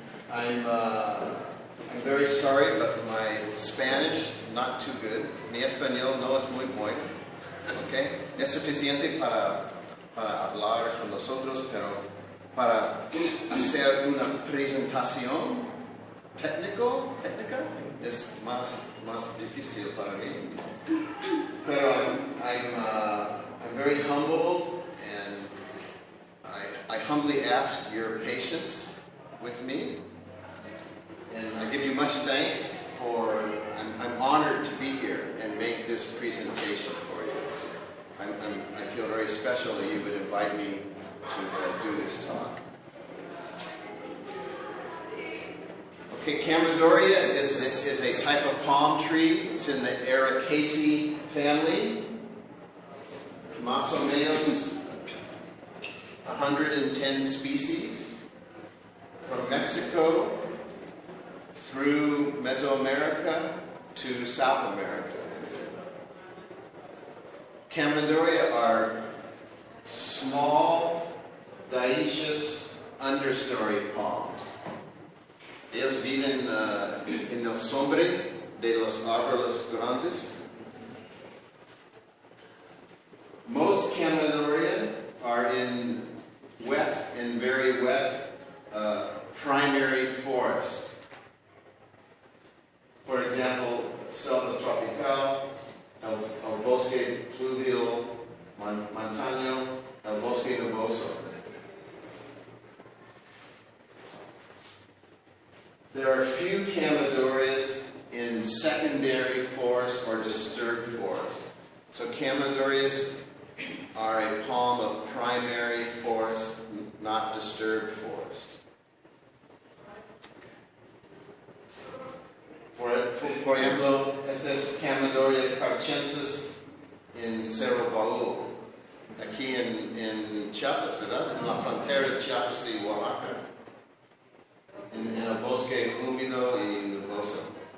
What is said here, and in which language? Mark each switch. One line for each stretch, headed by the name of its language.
English: I'm very sorry, but my Spanish not too good.
Spanish: Mi español no es muy bueno. Okay? Es suficiente para hablar con nosotros, pero para hacer una presentación técnica es más difícil para mí. Pero
English: I'm very humbled, and I humbly ask your patience with me. And I give you much thanks for, I'm honored to be here and make this presentation for you. I feel very special that you would invite me to do this talk. Okay, Chamaedorea is a type of palm tree. It's in the Ericaceae family.
Spanish: Más o menos
English: 110 species. From Mexico through Mesoamerica to South America. Chamaedorea are small, dioecious understory palms.
Spanish: Ellos viven en el sombre de los árboles grandes.
English: Most Chamaedorea are in wet and very wet primary forests. For example,
Spanish: selva tropical, el bosque pluvial montaño, el bosque nuboso.
English: There are few Chamaedoreas in secondary forest or disturbed forest. So Chamaedoreas are a palm of primary forest, not disturbed forest.
Spanish: Por ejemplo, este es Chamaedorea carchensis en Cerro Baúl, aquí en Chiapas, ¿verdad? En la frontera de Chiapas y Oaxaca, en el bosque húmedo y nuboso.